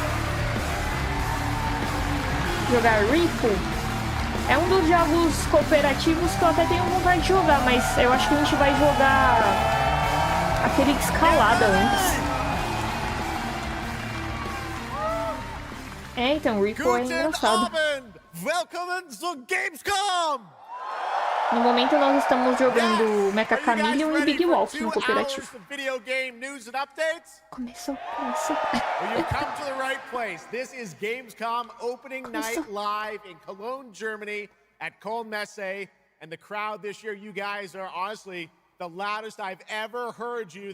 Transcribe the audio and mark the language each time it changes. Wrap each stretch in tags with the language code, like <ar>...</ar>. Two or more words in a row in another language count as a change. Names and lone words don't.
<pt>Jogar Rico é um dos jogos cooperativos que eu até tenho vontade de jogar, mas eu acho que a gente vai jogar aquele escalada antes. É, então, o Rico é engraçado.</pt> <de>Willkommen zu Gamescom!</de> <pt>No momento nós estamos jogando Mecha Chameleon e Big Wolf no cooperativo.</pt> <en>Video game news and updates?</en> <pt>Começou.</pt> <en>Well, you come to the right place. This is Gamescom opening night live in Cologne, Germany at Kölnmesse. And the crowd this year, you guys are honestly the loudest I've ever heard you.</en>